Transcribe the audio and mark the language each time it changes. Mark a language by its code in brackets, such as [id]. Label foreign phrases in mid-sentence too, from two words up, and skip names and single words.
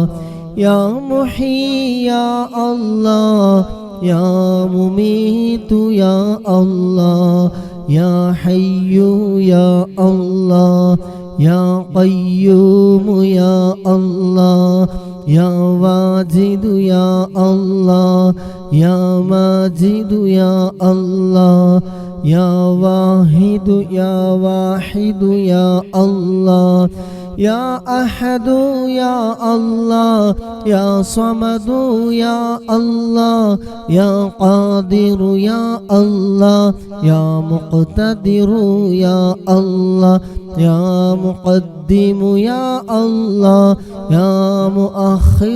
[ar] يا محيي يا الله يا مميت يا الله يا حي يا الله يا قيوم يا الله يا واجد يا الله يا ماجد يا الله يا واحد يا واحد يا الله يا أحد يا الله يا صمد يا الله يا قادر يا الله يا مقتدر يا الله يا مقدم يا الله يا مؤخر